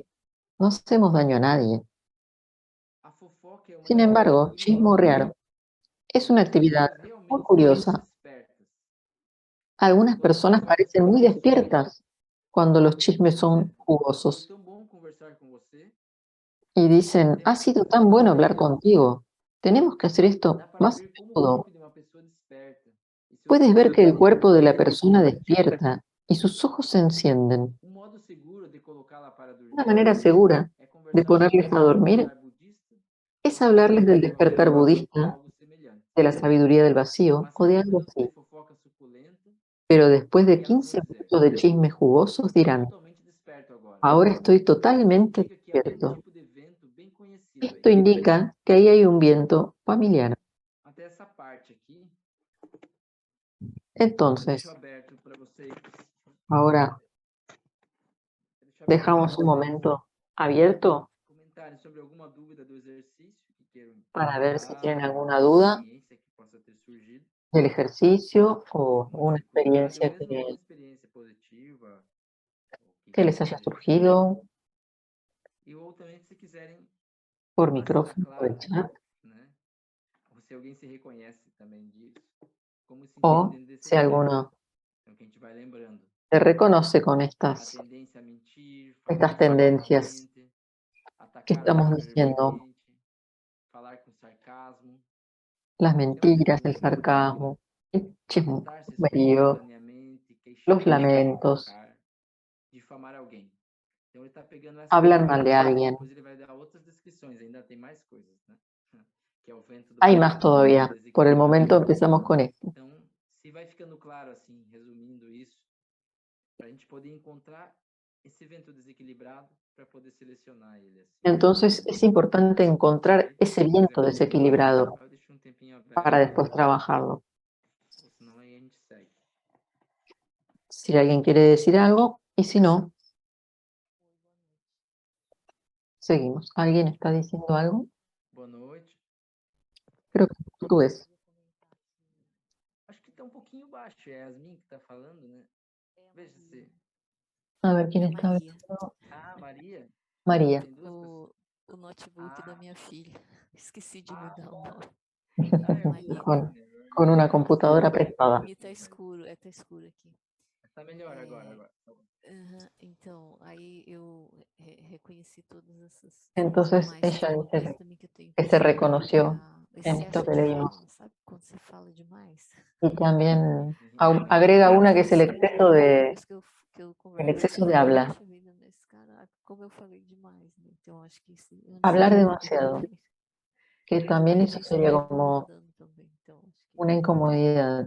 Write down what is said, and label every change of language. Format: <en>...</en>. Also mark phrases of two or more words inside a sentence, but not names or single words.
<es>No hacemos daño a nadie.</es> <pt>A fofoca é uma</pt> <es>Sin embargo, chismorrear es una actividad muy curiosa.</es> <pt>espertas.</pt> <es>Algunas personas parecen muy despiertas cuando los chismes son</es> <pt>Foi</pt> <es>jugosos</es> <pt>tão bom conversar com você.</pt> <es>y dicen, ha sido tan bueno hablar contigo. Tenemos que hacer esto</es> <pt>Dá para</pt> <es>más a</es> <pt>ver como o</pt> <es>menudo.</es> <pt>corpo de uma pessoa desperta. E seus</pt> <es>Puedes ver que el</es> <pt>olhos</pt> <es>cuerpo de la</es> <pt>brilham.</pt> <es>persona despierta y sus ojos se encienden.</es> <pt>Modo seguro de colocá-la para dormir</pt> <es>Una manera segura</es> <pt>é</pt> <es>de</es> <pt>conversar</pt> <es>ponerles a dormir</es> <pt>budista</pt> <es>es hablarles del despertar budista,</es> <pt>algo semelhante.</pt> <es>de la sabiduría del vacío o de algo así.</es> <pt>Fofoca suculenta</pt> <es>Pero después</es> <pt>e</pt> <es>de</es> <pt>elas vão 15 dizer,</pt> <es>minutos de chismes jugosos dirán,</es> <pt>totalmente desperto agora.</pt> <es>ahora estoy totalmente</es> <pt>Significa que há</pt> <es>despierto.</es> <pt>tipo de vento bem conhecido</pt> <es>Esto</es> <pt>aí.</pt> <es>indica que ahí hay un viento familiar.</es> <pt>Até essa parte aqui, eu</pt> <es>Entonces,</es> <pt>deixo aberto para vocês.</pt> <es>ahora</es> <pt>Deixo aberto</pt> <es>dejamos</es> <pt>para</pt> <es>un momento abierto</es> <pt>comentarem sobre alguma dúvida do exercício que queiram</pt> <es>para ver si tienen</es> <pt>alguma</pt> <es>alguna duda</es> <pt>experiência que possa ter surgido,</pt> <es>del ejercicio o</es> <pt>alguma</pt> <es>una</es> <pt>dificuldade, ou</pt> <es>experiencia</es> <pt>mesmo alguma experiência positiva, ou</pt> <es>que les haya surgido</es> <pt>e ou também se quiserem</pt> <es>por</es> <pt>falar se está</pt> <es>micrófono, por</es> <pt>claro,</pt> <es>el chat,</es> <pt>né? Ou se alguém se reconhece também disso, como se o entendem desse</pt> <es>si alguno</es> <pt>Então que a gente vai lembrando.</pt> <es>se reconoce con</es> <pt>A</pt> <es>estas</es> <pt>tendência a mentir,</pt> <es>tendencias que</es> <pt>atacar</pt> <es>estamos diciendo,</es> <pt>falar com sarcasmo,</pt> <es>las mentiras, el sarcasmo, el</es> <pt>expressar-se</pt> <es>chismerío, los lamentos,</es> <pt>difamar alguém. Então ele está pegando essa</pt> <es>hablar mal de alguien.</es> <pt>depois ele vai dar outras descrições, ainda tem mais coisas, né? Que é o vento do</pt> <es>Hay más todavía. Por el momento empezamos con esto.</es> <pt>Então, se vai ficando claro assim, resumindo isso, para a gente poder encontrar esse vento desequilibrado para poder selecionar ele assim.</pt> <es>Entonces es importante encontrar ese viento desequilibrado</es> <pt>Eu deixo tempinho aberto,</pt> <es>para después trabajarlo.</es> <pt>ou senão aí a gente segue.</pt> <es>Si alguien quiere decir algo, y si no, seguimos. ¿Alguien está diciendo algo?</es> <pt>Boa noite.</pt> <es>Creo que en portugués.</es> <pt>Acho que está um pouquinho baixo, é Yasmin que está falando, né? Veja se.</pt> <es>A ver quién está Maria. hablando.</es> <pt>Ah, Maria.</pt> <es>María.</es> <pt>Tem duas pessoas. O notebook da minha filha. Esqueci de mudar o nome. Maria.</pt> <es>Con una computadora prestada.</es> <pt>E tá escuro, tá escuro aqui. Está melhor agora. Então, aí eu reconheci todas essas.</pt> <es>Entonces</es> <pt>Mas</pt> <es>ella</es> <pt>tem uma</pt> <es>dice</es> <pt>coisa também que eu tenho</pt> <es>que se reconoció en esto que</es> <pt>de</pt> <es>leímos.</es> <pt>fala, sabe? Quando você fala demais.</pt> <es>Y también agrega una que es el exceso</es> <pt>Depois que eu</pt> <es>el</es> <pt>converso,</pt> <es>exceso de habla.</es> <pt>Poxa vida, mas caraca, como eu falei demais, né? Então, acho que isso, eu não</pt> <es>Hablar</es> <pt>sei.</pt> <es>demasiado. Que también eso sería como</es> <pt>Também, então, acho que</pt> <es>una incomodidad.</es>